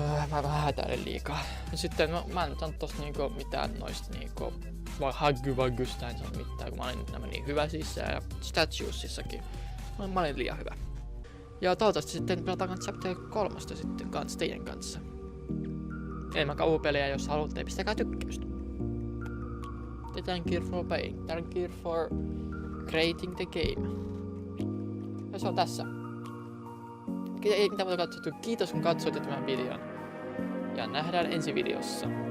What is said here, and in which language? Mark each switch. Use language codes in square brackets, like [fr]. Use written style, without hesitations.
[fi] Mä vähän hätäilin liikaa. Ja sitten mä en saanut tosta niinku mitään noista niinku Haggy-Waggysta en saanut mitään, kun mä olin nämä niin hyvä sisään ja Statuesissakin. Mä olin liian hyvä. Ja toivottavasti sitten pelataan Chapter 3 sitten kanssa teidän kanssa. Enemmän kauhupelejä, jos haluatte, pistäkää tykkäystä. [en] Thank you for playing. Thank you for creating the game. [fi] Ja se on tässä. Ei mitään muuta katsottu. Kiitos kun katsoitte tämän videon. Ja nähdään ensi videossa.